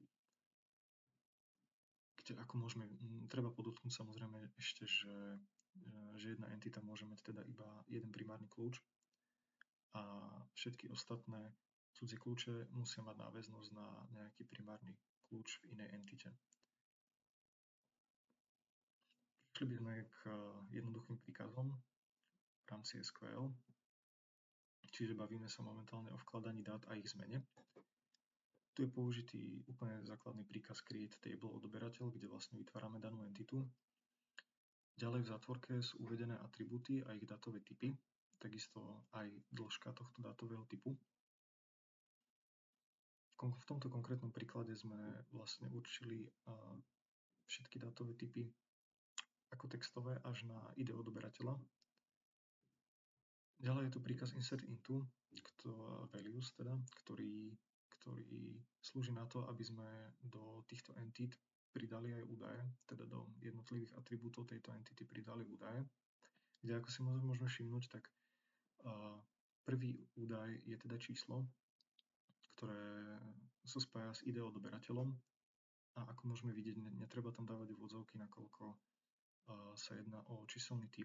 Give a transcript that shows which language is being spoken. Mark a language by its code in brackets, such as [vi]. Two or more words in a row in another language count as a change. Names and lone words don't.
[sk] Kde treba podotknúť samozrejme ešte, že jedna entita môže mať teda iba jeden primárny kľúč a všetky ostatné cudzie kľúče musia mať náväznosť na nejaký primárny kľúč v inej entite. Prišli by sme k jednoduchým príkazom v rámci SQL. čiže bavíme sa momentálne o vkladaní dát a ich zmene. Tu je použitý úplne základný príkaz [en] create table [sk] odberateľ, kde vlastne vytvárame danú entitu. Ďalej v zátvorke sú uvedené atribúty a ich dátové typy, takisto aj dĺžka tohto dátového typu. V tomto konkrétnom príklade sme vlastne určili všetky dátové typy ako textové až na ID odberateľa. Ďalej je tu príkaz [en] insert into, [sk] values teda, ktorý slúži na to, aby sme do týchto entít pridali aj údaje, teda do jednotlivých atribútov tejto entity pridali údaje, kde ako si môžeme všimnúť, tak prvý údaj je teda číslo, ktoré sa spája s ID odberateľom a ako môžeme vidieť, netreba tam dávať úvodzovky, nakoľko sa jedná o číselný typ.